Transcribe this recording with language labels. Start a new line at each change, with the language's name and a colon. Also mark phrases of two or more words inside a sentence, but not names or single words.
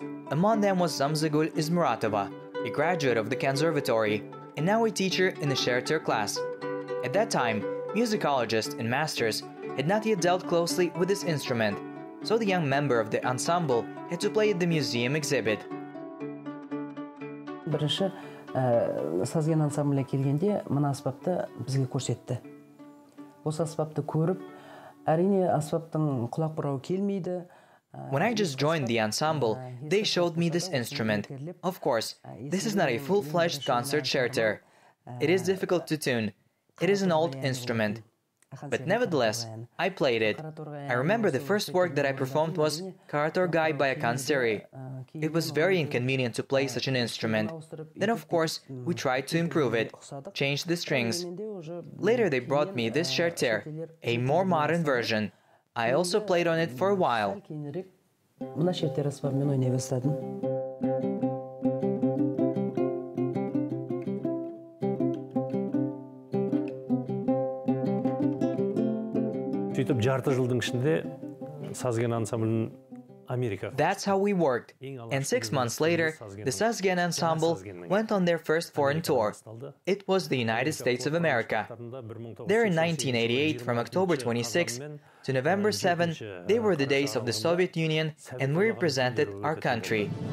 English: Among them was Zamzagul Izmuratova, a graduate of the conservatory, and now a teacher in the Sherter class. At that time, musicologists and masters had not yet dealt closely with this instrument, so the young member of the ensemble had to play at the museum exhibit.
Kazakh: Бірінші Sazgan ансамбліне келгенде мына аспапты бізге көрсетті. Осы аспапты көріп, әрине аспаптың құлақ бұрауы келмейді.
English: When I just joined the ensemble, they showed me this instrument. Of course, this is not a full-fledged concert Sherter. It is difficult to tune. It is an old instrument. But nevertheless, I played it. I remember the first work that I performed was Karator Gai by Akan Seri. It was very inconvenient to play such an instrument. Then of course, we tried to improve it, change the strings. Later they brought me this Sherter, a more modern version. I also played on it for a while.
Kazakh: Мына Sherter аспабымен ойнай бастадым. Сөйтіп жарты жылдың ішінде Sazgan ансамблінің Америка.
English: That's how we worked. And 6 months later, the Sazgan ensemble went on their first foreign tour. It was the United States of America. There in 1988, from October 26 to November 7, they were the days of the Soviet Union, and we represented our country.